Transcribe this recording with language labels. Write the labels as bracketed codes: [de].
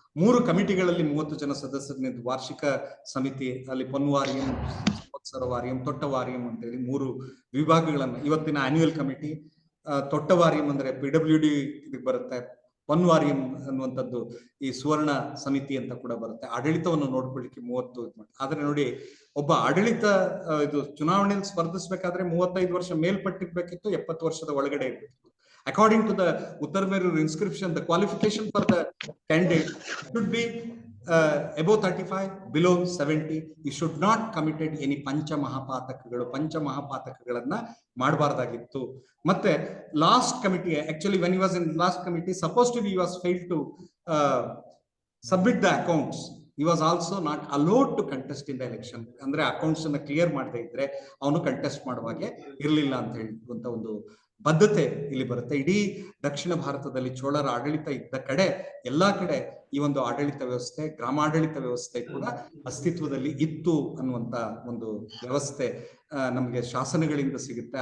[kn] 3 ಕಮಿಟಿಗಳಲ್ಲಿ 30 ಜನ ಸದಸ್ಯರನಿದ್ದು ವಾರ್ಷಿಕ ಸಮಿತಿ, ಅಲ್ಲಿ ಪೊನ್ವಾರಿಯಂ, ಸಂವತ್ಸರವಾರಿಯಂ, ತೊಟ್ಟವಾರಿಯಂ ಅಂತೇಳಿ 3 ವಿಭಾಗಗಳನ್ನ, ಇವತ್ತಿನ ಆನ್ಯುವಲ್ ಕಮಿಟಿ, ತೊಟ್ಟವಾರಿಯಂ ಅಂದ್ರೆ PWD ಇದಕ್ಕೆ ಬರುತ್ತೆ, ಪೊನ್ವಾರಿಯಂ ಅನ್ನುವಂಥದ್ದು ಈ ಸುವರ್ಣ ಸಮಿತಿ ಅಂತ ಕೂಡ ಬರುತ್ತೆ. ಆಡಳಿತವನ್ನು ನೋಡ್ಕೊಳ್ಳಿಕ್ಕೆ 30 ಆದ್ರೆ ನೋಡಿ, ಒಬ್ಬ ಆಡಳಿತ ಇದು ಚುನಾವಣೆಯಲ್ಲಿ ಸ್ಪರ್ಧಿಸಬೇಕಾದ್ರೆ 35 ವರ್ಷ ಮೇಲ್ಪಟ್ಟಿರ್ಬೇಕಿತ್ತು, 70 ವರ್ಷದ ಒಳಗಡೆ ಇರ್ಬೇಕಿತ್ತು. [en] According to the Uttar Merur inscription, the qualification for the candidate should be above 35, below 70. He should not committed any [kn] ಪಂಚ ಮಹಾಪಾತಕಗಳನ್ನ ಮಾಡಬಾರ್ದಾಗಿತ್ತು. [en] ಮತ್ತೆ last committee, actually when he was in last committee, supposed to be he was failed to submit the accounts. He was also not allowed to contest in the election. [kn] ಅಂದ್ರೆ accounts ಅನ್ನ clear ಮಾಡದೇ ಇದ್ರೆ ಅವನು contest ಮಾಡುವಾಗೆ ಇರಲಿಲ್ಲ ಅಂತ ಹೇಳುವಂತ ಒಂದು ಬದ್ಧತೆ ಇಲ್ಲಿ ಬರುತ್ತೆ. ಇಡೀ ದಕ್ಷಿಣ ಭಾರತದಲ್ಲಿ ಚೋಳರ ಆಡಳಿತ ಇದ್ದ ಕಡೆ ಎಲ್ಲಾ ಕಡೆ ಈ ಒಂದು ಆಡಳಿತ ವ್ಯವಸ್ಥೆ, ಗ್ರಾಮಾಡಳಿತ ವ್ಯವಸ್ಥೆ ಕೂಡ ಅಸ್ತಿತ್ವದಲ್ಲಿ ಇತ್ತು ಅನ್ನುವಂತ ಒಂದು ವ್ಯವಸ್ಥೆ ನಮಗೆ ಶಾಸನಗಳಿಂದ ಸಿಗುತ್ತೆ.